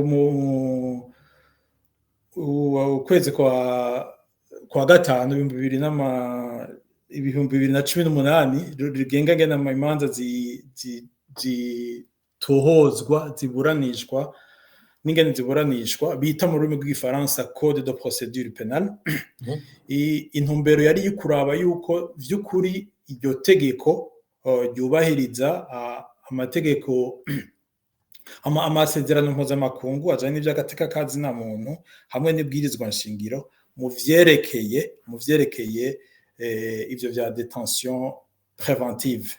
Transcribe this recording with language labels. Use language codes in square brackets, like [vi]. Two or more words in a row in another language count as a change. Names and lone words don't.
[rn] ukwezi kwa gatanu 2018 rigenga ngena imanza zitohozwa, ziburanishwa n'ingene ziburanishwa, bita mu rurimi rw'igifaransa [fr] code de procédure pénale. [rn] Intumbero yari yukuraba yuko vy'ukuri iryo tegeko ryubahiriza amategeko, amasezerano mpuzamakungu ajanye n'ivy'agateka ka zina muntu hamwe n'ibwirizwa nshingiro mu vyerekeye ivyo vya [fr] detention préventive.